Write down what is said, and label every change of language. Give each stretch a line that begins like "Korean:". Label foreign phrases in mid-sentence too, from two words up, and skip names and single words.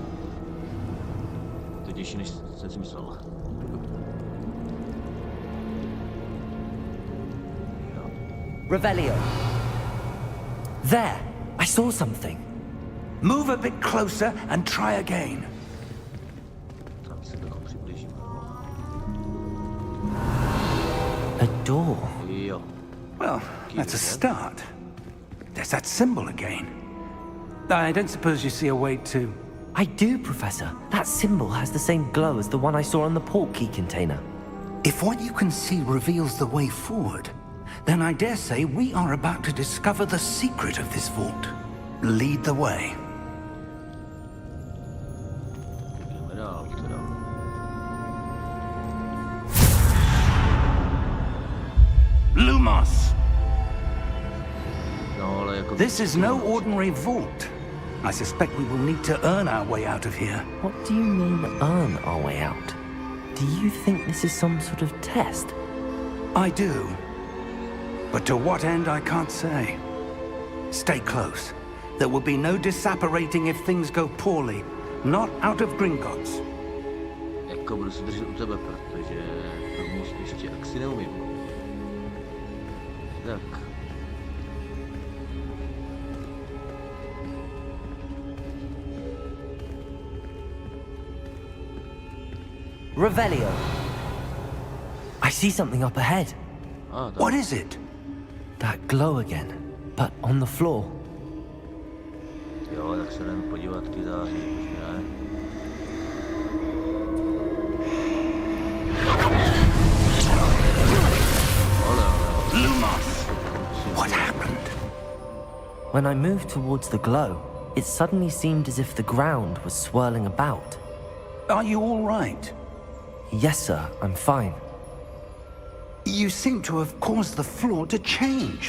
Czech: To je těžší, než jsem si myslel. Revelio.
English: There! I saw something. Move a bit closer and try again.
Czech: Tam se trochu přiblížím.
English: A door.
Czech: Jo.
English: Well, that's a start. There's that symbol again. I don't suppose you see a way to... I do, Professor. That symbol has the same glow as the one I saw on the port key container. If what you can see reveals the way forward, Then I dare say we are about to discover the secret of this vault. Lead the way.
Czech: Jdeme dál teda. Lumos! No, ale jako...
English: This is no ordinary vault. I suspect we will need to earn our way out of here. What do you mean, earn our way out? Do you think this is some sort of test? I do. But to what end, I can't say. Stay close. There will be no disapparating if things go poorly. Not out of Gringotts.
Czech: Jako budu se držet u tebe, protože tomu ještě akci neumím. Tak. Revelio.
English: I see something up ahead. What is it? That glow again, but on the floor.
Czech: Jo, tak se jdem podívat ty září, už ne? Lumos!
English: What happened? When I moved towards the glow, it suddenly seemed as if the ground was swirling about. Are you all right? Yes, sir, I'm fine. You seem to have caused the floor to change.